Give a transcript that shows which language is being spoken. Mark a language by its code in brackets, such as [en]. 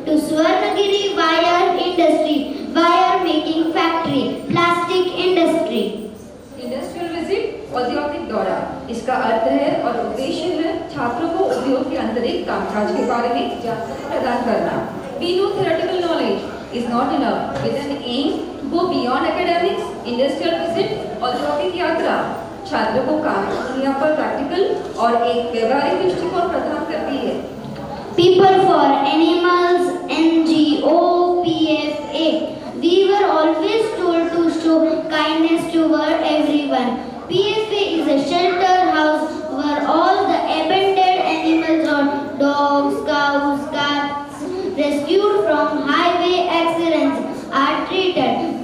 [en] Swarnagiri wire industry, wire making factory, plastic industry. [hi] Industrial visit औद्योगिक दौरा, इसका अर्थ है और उद्देश्य है छात्रों को उद्योग के आंतरिक कामकाज के बारे में जानकारी प्रदान करना। [en] We know theoretical knowledge is not enough. With an aim to go beyond academics, [hi] industrial visit औद्योगिक यात्रा छात्रों को काम की दुनिया पर प्रैक्टिकल और एक व्यवहारिक दृष्टिकोण प्रदान करती है। [en] People for Animals, NGO, PFA. We were always told to show kindness toward everyone. PFA is a shelter house where all the abandoned animals or dogs, cows, cats rescued from highway accidents are treated.